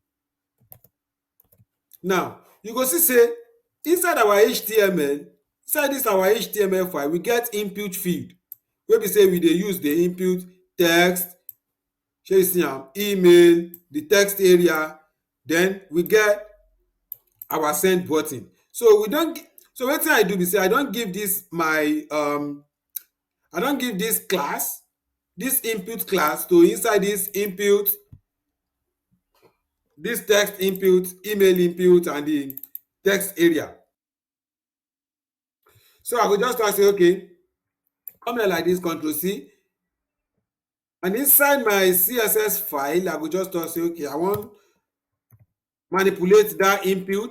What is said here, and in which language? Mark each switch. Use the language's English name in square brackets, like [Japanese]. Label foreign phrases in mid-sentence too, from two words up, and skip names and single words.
[Nigerian Pidgin] Now you go see say inside our HTML, inside this our HTML file, we get input field wey be say we dey use dey input text, shey you see am, email, the text area, then we get our send button. So we don so wetin I do be say I don give this my I don give this class, this input class, to inside this input, this text input, email input, and the text area. So I go just talk say okay, come here like this, Control C, and inside my CSS file I go just talk say okay, I wan manipulate that input.